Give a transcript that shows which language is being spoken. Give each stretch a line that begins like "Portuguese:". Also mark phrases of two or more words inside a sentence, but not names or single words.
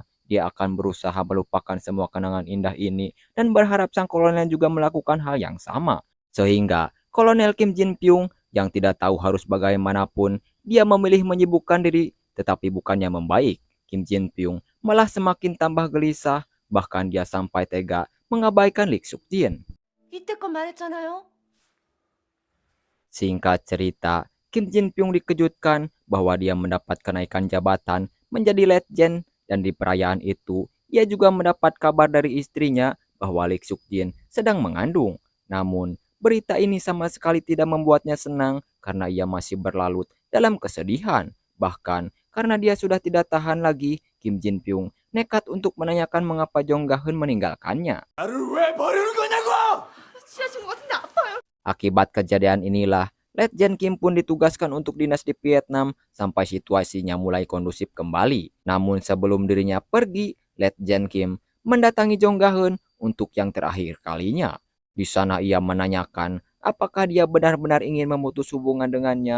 Indonesian: Dia akan berusaha melupakan semua kenangan indah ini dan berharap sang kolonel juga melakukan hal yang sama. Sehingga Kolonel Kim Jin Pyong yang tidak tahu harus bagaimanapun, dia memilih menyibukkan diri, tetapi bukannya membaik. Kim Jin Pyong malah semakin tambah gelisah, bahkan dia sampai tega mengabaikan Lee Suk Jin.
Korean: 이때껏 말했잖아요.
Indonesian: Singkat cerita, Kim Jin Pyong dikejutkan bahwa dia mendapat kenaikan jabatan menjadi letjen, dan di perayaan itu, ia juga mendapat kabar dari istrinya bahwa Lee Suk Jin sedang mengandung. Namun, berita ini sama sekali tidak membuatnya senang karena ia masih berlarut dalam kesedihan. Bahkan, karena dia sudah tidak tahan lagi, Kim Jin Pyong nekat untuk menanyakan mengapa Jong Ga-eun meninggalkannya.
Korean: 나를 왜 버리는 거냐고! 취하신 것 같은데 아파요.
Indonesian: Akibat kejadian inilah, Letjen Kim pun ditugaskan untuk dinas di Vietnam sampai situasinya mulai kondusif kembali. Namun sebelum dirinya pergi, Letjen Kim mendatangi Jong Ga-eun untuk yang terakhir kalinya. Di sana ia menanyakan apakah dia benar-benar ingin memutus hubungan dengannya.